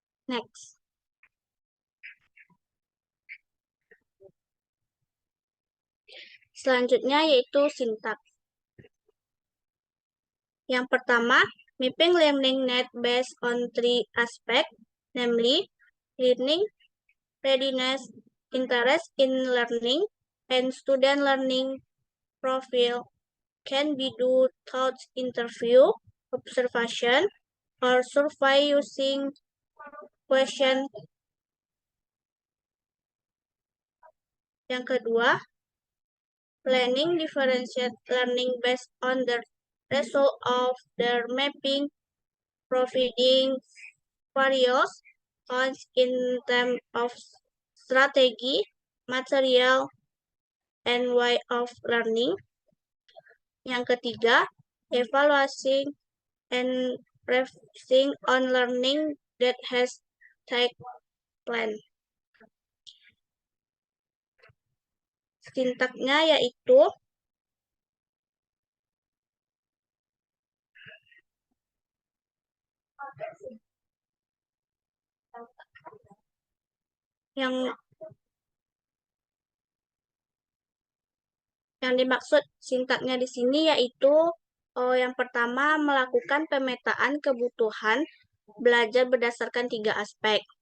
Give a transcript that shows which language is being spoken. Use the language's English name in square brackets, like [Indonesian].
[English] Next. [Indonesian] Selanjutnya yaitu sintaks. Yang pertama, [English] mapping learning need based on 3 aspects, namely learning, readiness, interest in learning, and student learning profile can be done through interview, observation, or survey using question. [Indonesian] Yang kedua, [English] planning differentiate learning based on the result of their mapping, providing various points in terms of strategy, material, and way of learning. [Indonesian] Yang ketiga, [English] evaluating and reflecting on learning that has taken place. [Indonesian] Sintaknya yaitu yang dimaksud sintaknya di sini yaitu yang pertama melakukan pemetaan kebutuhan belajar berdasarkan 3 aspek,